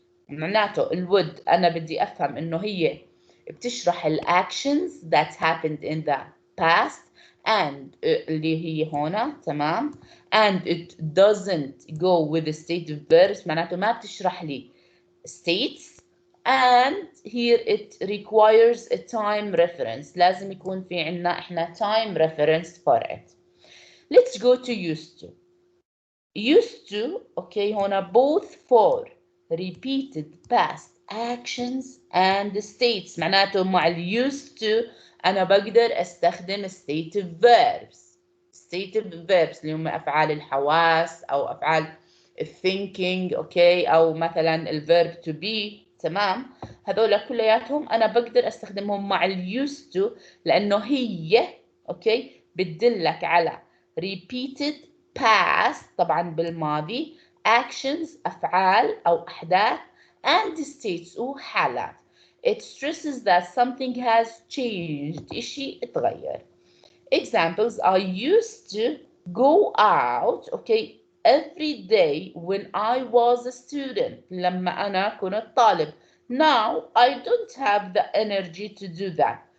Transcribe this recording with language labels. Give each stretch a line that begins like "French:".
Arabic: معناته الود أنا بدي أفهم إنه هي بتشرح
English: الactions that happened in the past and اللي هي هنا تمام and it doesn't go with the state of verbs
Arabic: معناته ما بتشرح لي
English: states and here it requires a time reference
Arabic: لازم يكون في عنا إحنا
English: time reference for it. Let's go to used to. Used to okay هنا both for repeated past actions and states معناته مع ال used to
Arabic: أنا بقدر أستخدم
English: stative verbs.
Arabic: stative verbs اللي هم أفعال الحواس أو أفعال thinking okay أو مثلا ال verb to be تمام هذول كلياتهم أنا بقدر أستخدمهم مع ال used to لأنه هي okay بتدلك على
English: repeated past
Arabic: طبعا بالماضي actions أفعال أو أحداث and states وحالات.
English: It stresses that something has changed
Arabic: إشي اتغير.
English: Examples I used to go out okay every day when I was a student
Arabic: لما أنا كنت طالب.
English: Now I don't have the energy to do that.